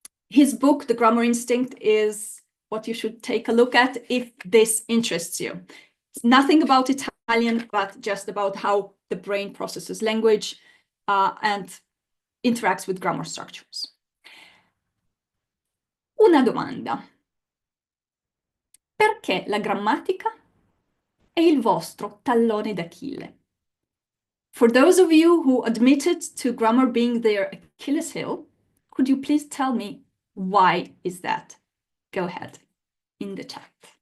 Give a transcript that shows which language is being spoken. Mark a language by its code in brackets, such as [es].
[en] His book, The Grammar Instinct, is what you should take a look at if this interests you. It's nothing about Italian, but just about how the brain processes language and interacts with grammar structures. [it] Una domanda. Perché la grammatica è il vostro tallone d'Achille? [en] For those of you who admitted to grammar being their Achilles heel, could you please tell me why is that? Go ahead in the chat.